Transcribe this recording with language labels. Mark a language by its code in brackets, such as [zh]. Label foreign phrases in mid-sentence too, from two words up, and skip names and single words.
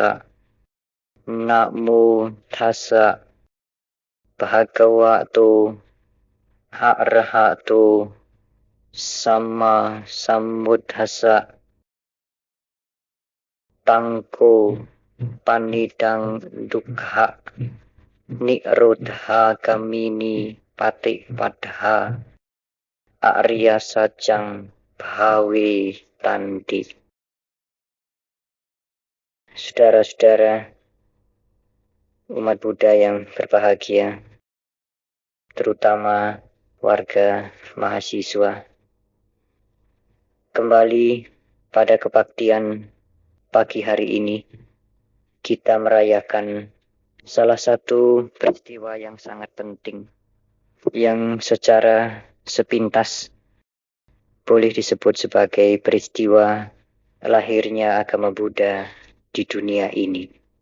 [pi] Namo tassa bhagavato arahato samma sambuddhassa. Tangko panidang dukkha nirodha gamini patipadha arya sajang bhawe tandi. [id] Saudara-saudara umat Buddha yang berbahagia, terutama warga mahasiswa, kembali pada kebaktian pagi hari ini kita merayakan salah satu peristiwa yang sangat penting yang secara sepintas boleh disebut sebagai peristiwa lahirnya agama Buddha di dunia ini.